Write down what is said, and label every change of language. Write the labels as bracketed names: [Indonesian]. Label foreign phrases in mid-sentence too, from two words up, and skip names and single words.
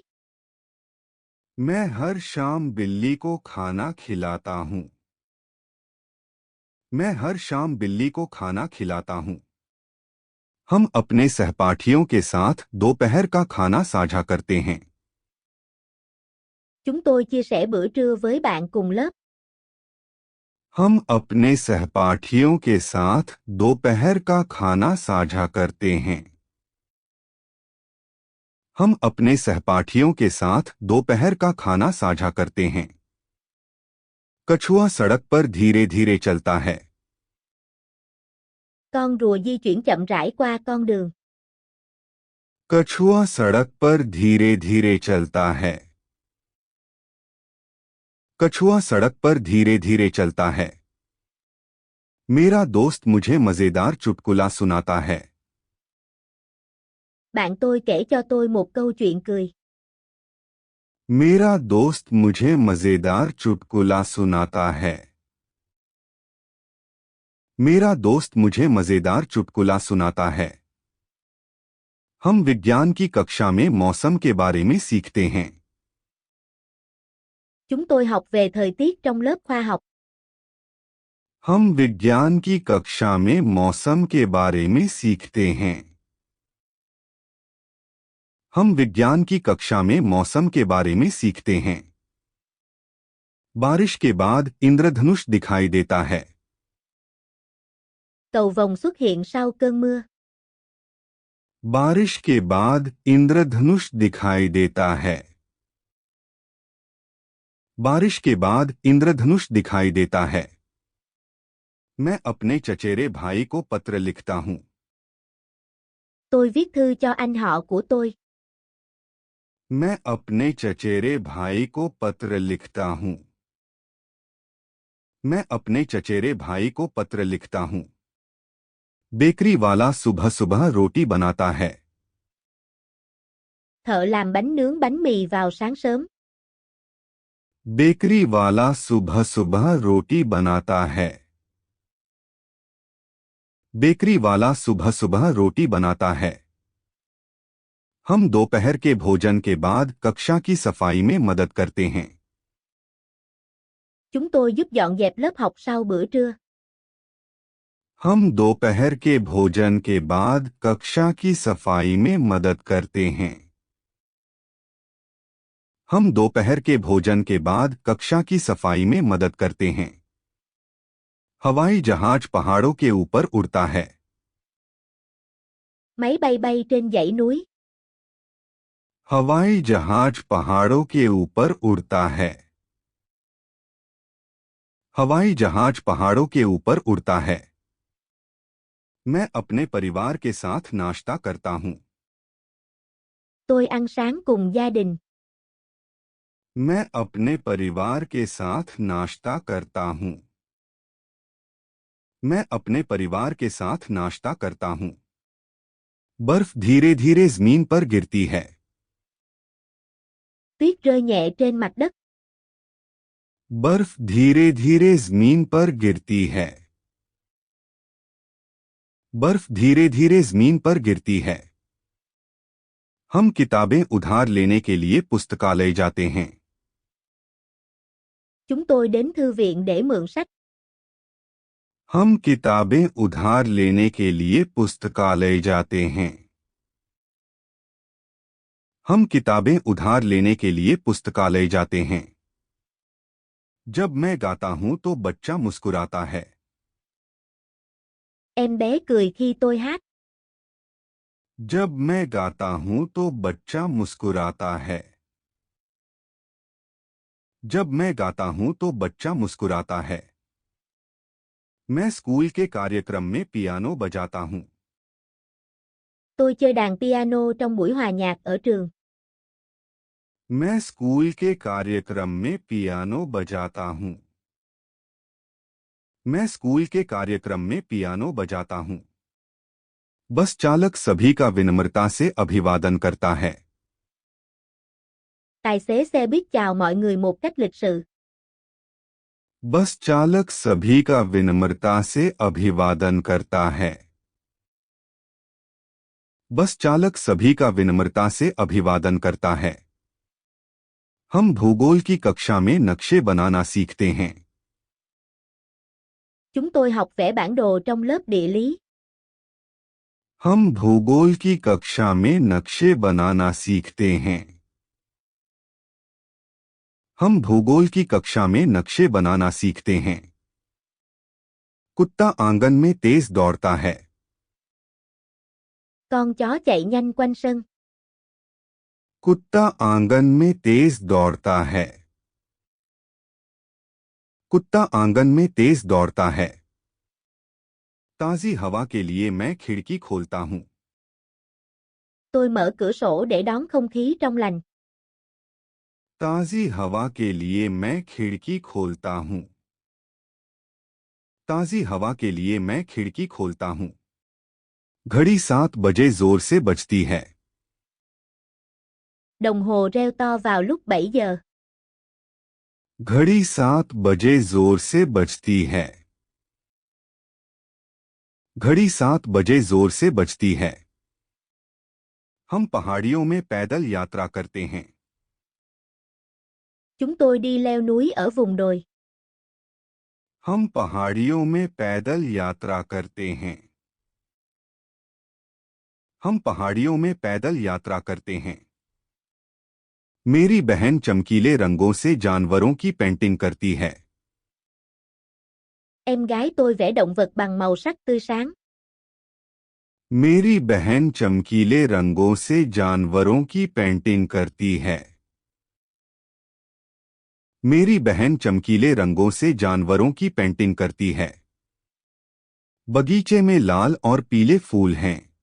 [Hindi] मैं हर शाम बिल्ली को खाना खिलाता हूँ. मैं हर शाम बिल्ली को खाना खिलाता हूँ. हम अपने सहपाठियों के साथ दोपहर का खाना साझा करते हैं. [Vietnamese] Chúng tôi chia sẻ bữa trưa với bạn cùng lớp. [Hindi] हम अपने सहपाठियों के साथ दोपहर का खाना साझा करते हैं. हम अपने सहपाठियों के साथ दोपहर का खाना साझा करते हैं. कछुआ सड़क पर धीरे धीरे चलता है. [Vietnamese] Con rùa di chuyển chậm rãi qua con đường. [Hindi] कछुआ सड़क पर धीरे धीरे चलता है. कछुआ सड़क पर धीरे धीरे चलता है. मेरा दोस्त मुझे मजेदार चुटकुला सुनाता है. [Vietnamese] Bạn tôi kể cho tôi một câu chuyện cười. [Hindi] मेरा दोस्त मुझे मजेदार चुटकुला सुनाता है. मेरा दोस्त मुझे मजेदार चुटकुला सुनाता है. हम विज्ञान की कक्षा में मौसम के बारे में सीखते हैं. [Vietnamese] Chúng tôi học về thời tiết trong lớp khoa học. [Hindi] हम विज्ञान की कक्षा में मौसम के बारे में सीखते हैं. हम विज्ञान की कक्षा में मौसम के बारे में सीखते हैं. बारिश के बाद इंद्रधनुष दिखाई देता है. [Vietnamese] Cầu vồng xuất hiện sau cơn mưa. [Hindi] बारिश के बाद इंद्रधनुष दिखाई देता है. बारिश के बाद इंद्रधनुष दिखाई देता है. मैं अपने चचेरे भाई को पत्र लिखता हूँ. [Vietnamese] Tôi viết thư cho anh họ của tôi. [Hindi] मैं अपने चचेरे भाई को पत्र लिखता हूँ. मैं अपने चचेरे भाई को पत्र लिखता हूँ. बेकरी वाला सुबह सुबह रोटी बनाता है. [Vietnamese] Thợ làm bánh nướng bánh mì vào sáng sớm. [Hindi] बेकरी वाला सुबह सुबह रोटी बनाता है. बेकरी वाला सुबह सुबह रोटी बनाता है. हम दोपहर के भोजन के बाद कक्षा की सफाई में मदद करते हैं. [Vietnamese] Chúng tôi giúp dọn dẹp lớp học sau bữa trưa. [Hindi] हम दोपहर के भोजन के बाद कक्षा की सफाई में मदद करते हैं. हम दोपहर के भोजन के बाद कक्षा की सफाई में मदद करते हैं. हवाई जहाज पहाड़ों के ऊपर उड़ता है. [Vietnamese] Máy bay bay trên dãy núi. [Hindi] हवाई जहाज पहाड़ों के ऊपर उड़ता है. हवाई जहाज पहाड़ों के ऊपर उड़ता है. मैं अपने परिवार के साथ नाश्ता करता हूँ. [Vietnamese] Tôi ăn sáng cùng gia đình. [Hindi] मैं अपने परिवार के साथ नाश्ता करता हूँ. मैं अपने परिवार के साथ नाश्ता करता हूँ. बर्फ धीरे धीरे जमीन पर गिरती है. [Vietnamese] Tuyết rơi nhẹ trên mặt đất. [Hindi] बर्फ धीरे धीरे जमीन पर गिरती है. बर्फ धीरे धीरे जमीन पर गिरती है. हम किताबें उधार लेने के लिए पुस्तकालय जाते हैं। [Vietnamese] Chúng tôi đến thư viện để mượn sách. [Hindi] हम किताबें उधार लेने के लिए पुस्तकालय जाते हैं। हम किताबें उधार लेने के लिए पुस्तकालय जाते हैं। जब मैं गाता हूं तो बच्चा मुस्कुराता है। [Vietnamese] Em bé cười khi tôi hát. [Hindi] जब मैं गाता हूं तो बच्चा मुस्कुराता है। जब मैं गाता हूं तो बच्चा मुस्कुराता है। मैं स्कूल के कार्यक्रम में पियानो बजाता हूं। [Vietnamese] Tôi chơi đàn piano trong buổi hòa nhạc ở trường. [Hindi] मैं स्कूल के कार्यक्रम में पियानो बजाता हूं। मैं स्कूल के कार्यक्रम में पियानो बजाता हूं। बस चालक सभी का विनम्रता से अभिवादन करता है। [Vietnamese] Tài xế xe buýt chào mọi người một cách lịch sự. [Hindi] बस चालक सभी का विनम्रता से अभिवादन करता है। बस चालक सभी का विनम्रता से अभिवादन करता है। हम भूगोल की कक्षा में नक्शे बनाना सीखते हैं। [Vietnamese] Chúng tôi học vẽ bản đồ trong lớp địa lý. [Hindi] हम भूगोल की कक्षा में नक्शे बनाना सीखते हैं। हम भूगोल की कक्षा में नक्शे बनाना सीखते हैं। कुत्ता आंगन में तेज दौड़ता है। [Vietnamese] Con chó chạy nhanh quanh sân. [Hindi] कुत्ता आंगन में तेज दौड़ता है। कुत्ता आंगन में तेज दौड़ता है। ताजी हवा के लिए मैं खिड़की खोलता हूं। [Vietnamese] Tôi mở cửa sổ để đón không khí trong lành. [Hindi] ताजी हवा के लिए मैं खिड़की खोलता हूं। ताजी हवा के लिए मैं खिड़की खोलता हूं। घड़ी 7 बजे जोर से बजती है। [Vietnamese] Đồng hồ reo to vào lúc 7 giờ. [Hindi] घड़ी 7 बजे जोर से बजती है। घड़ी 7 बजे जोर से बजती है। हम पहाड़ियों में पैदल यात्रा करते हैं। [Vietnamese] Chúng tôi đi leo núi ở vùng đồi. [Hindi] हम पहाड़ियों में पैदल यात्रा करते हैं। हम पहाड़ियों में पैदल यात्रा करते हैं। मेरी बहन चमकीले रंगों से जानवरों की पेंटिंग करती है। [Vietnamese] Em gái tôi vẽ động vật bằng màu sắc tươi sáng. [Hindi] मेरी बहन चमकीले रंगों से जानवरों की पेंटिंग करती है। मेरी बहन चमकीले रंगों से जानवरों की पेंटिंग करती है। बगीचे में लाल और पीले फूल हैं।